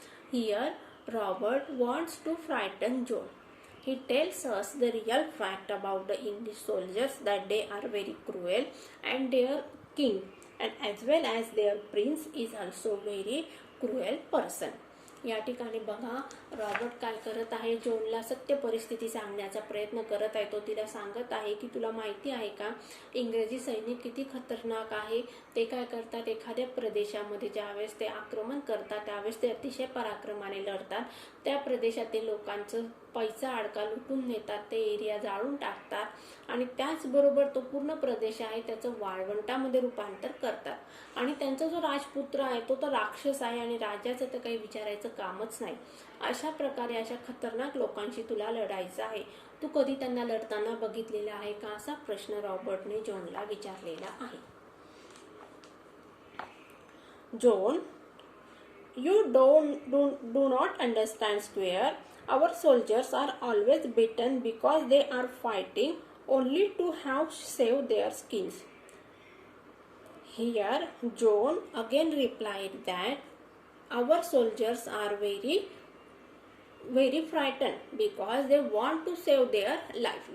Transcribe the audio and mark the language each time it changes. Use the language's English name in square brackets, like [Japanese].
[English] Here Robert wants to frighten Joan. He tells us the real fact about the English soldiers, that they are very cruel and their king and as well as their prince is also very cruel person. [Marathi] या ठिकाणी बघा Robert काय करत आहे, जोनला सत्य परिस्थिती सांगण्याचा प्रयत्न करत आहे. तो तिला सांगत आहे की तुला माहिती आहे का इंग्रजी सैनिक किती खतरनाक आहे. ते काय करतात, एखाद्या प्रदेशामध्ये ज्यावेळेस ते आक्रमण करतात त्यावेळेस ते अतिशय पराक्रमाने लढतात. त्या प्रदेशातील लोकांचं पैसा अडका लुटून नेतात, ते एरिया जाळून टाकतात आणि त्याचबरोबर तो पूर्ण प्रदेश आहे त्याचं वाळवंटामध्ये रूपांतर करतात आणि त्यांचा जो राजपुत्र आहे तो तर राक्षस आहे आणि राजाचं तर काही विचारायचं कामच नाही. अशा प्रकारे अशा खतरनाक लोकांशी तुला लढायचं आहे. तू कधी त्यांना लढताना बघितलेला आहे का, असा प्रश्न रॉबर्टने जोनला विचारलेला आहे. [English] Joan, you do not understand square. Our soldiers are always beaten because they are fighting only to have saved their skins. Here Joan again replied that our soldiers are very frightened because they want to save their life.